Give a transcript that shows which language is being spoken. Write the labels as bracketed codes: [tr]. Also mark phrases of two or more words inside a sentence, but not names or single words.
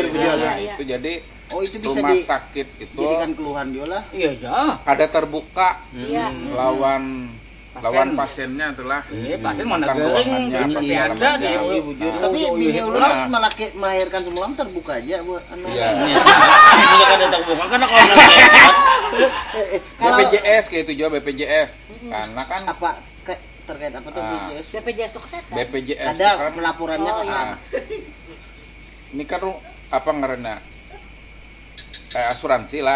[id] Nah, itu jadi itu bisa rumah sakit itu jadikan keluhan dia lah. Iya, [bjn] kada terbuka lawan pasiennya itulah. Pasien mana gering pasti ada di bujur. Tapi bini ulun melahirkan semalam terbuka aja buat anu. [id] Iya. Ini kan terbuka karena kalau BPJS kayak itu juga BPJS. Karena kan apa terkait apa tuh BPJS? BPJS itu kesehatan. BPJS ada kan pelaporannya [bjn] ini kan apa ngaranna asuransi lah.